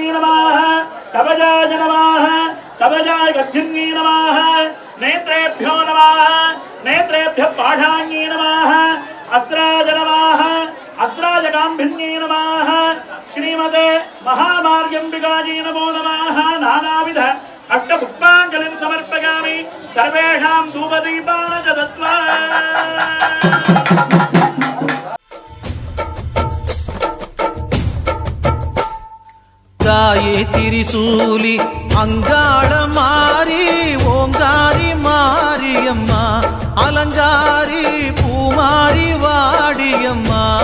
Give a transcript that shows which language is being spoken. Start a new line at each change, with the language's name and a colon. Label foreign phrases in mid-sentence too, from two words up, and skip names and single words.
Sanskrit: नमः कवचाय नमः कवचाय गद्यन्ये नमः नेत्रेभ्यो नमः नेत्रेभ्यः पाषाण्ये नमः अस्त्राय नमः अस्त्राय गाम्भिन्ये नमः श्रीमते महामार्गम्बिकायै नमो नमः नानाविध अष्टपुष्पाञ्जलिं समर्पयामि सर्वेषां धूपदीपान् च दत्त्वा
Tamil: தாயே திரிசூலி அங்காள மாறி ஓங்காரி மாரியம்மா அலங்காரி பூமாரி வாடியம்மா